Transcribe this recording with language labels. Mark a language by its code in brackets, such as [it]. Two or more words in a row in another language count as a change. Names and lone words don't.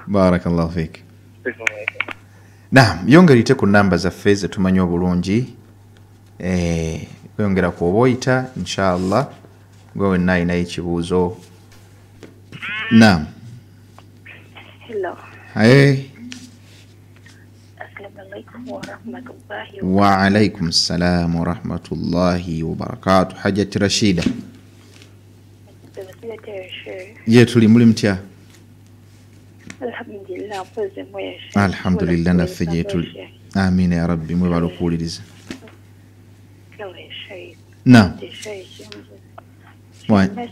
[ar] بارك الله فيك. [lg] Naam, yongerite ku namba zaffe ze tumanyi obulungi. Yongera ku oboyita inshallah gwe nayina ekibuuzo. Naam. Hello. [ar] وعليكم السلام ورحمة الله وبركاته. [lg] Hajjati Rashida. Ye tuli muli mtya? Alhamdulillah naffe gye tuli. [ar] آمين يا ربي [lg] mwebala okuwuliriza. Na. Why?